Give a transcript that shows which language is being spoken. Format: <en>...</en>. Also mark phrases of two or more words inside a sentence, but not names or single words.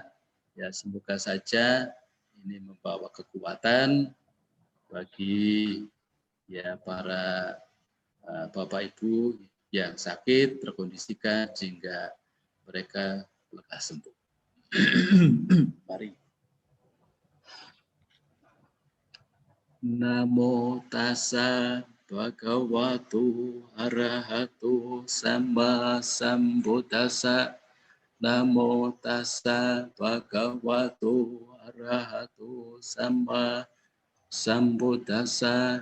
<id>Ya, semoga saja ini membawa kekuatan bagi ya para Bapak Ibu yang sakit terkondisikan sehingga mereka lekas sembuh. Mari.</id> <pi>Namo tassa bhagavato arahato sama sambuddhassa. Namo tassa bhagavato arahato sama sambuddhassa.</pi>